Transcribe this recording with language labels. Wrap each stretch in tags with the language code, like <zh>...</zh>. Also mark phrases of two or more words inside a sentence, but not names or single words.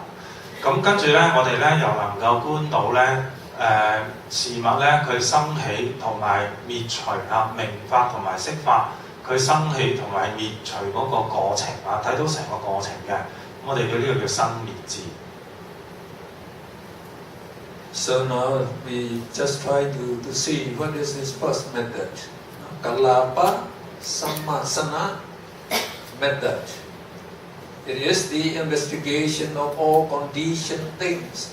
<yue>咁跟住咧，我哋咧又能夠觀到咧事物咧佢生起同埋滅除啊，明法同埋色法佢生起同埋滅除嗰個過程啊，睇到成個過程嘅，我哋叫呢個叫生滅智。</yue> <en>So now we just try to see what is this first method. Kalapa Sammasana method. It is the investigation of all conditioned things.</en>